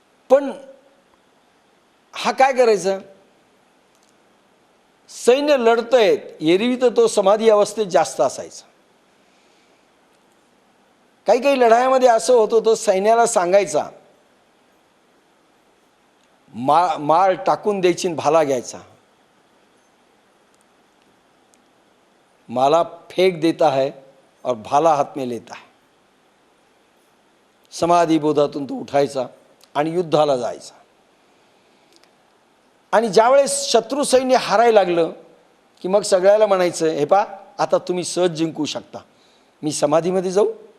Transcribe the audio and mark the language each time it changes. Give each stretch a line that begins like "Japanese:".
Marathi: पण हा काय करायचा, सैन्य लढतंय, एरवी तर तो समाधी अवस्थेत जास्त असायचा. काही काही लढाईमध्ये असं होतं, तो सैन्याला सांगायचा माळ टाकून द्यायची, भाला घ्यायचा.
Hindi: माला फेक देता है और भाला
Marathi: हात
Hindi: में लेता है.
Marathi: समाधी बोधातून तो उठायचा आणि युद्धाला जायचा. आणि ज्यावेळेस शत्रू सैन्य हारायला लागलं की मग सगळ्याला म्हणायचं, हे पा आता तुम्ही सहज जिंकू शकता, मी समाधीमध्ये जाऊ.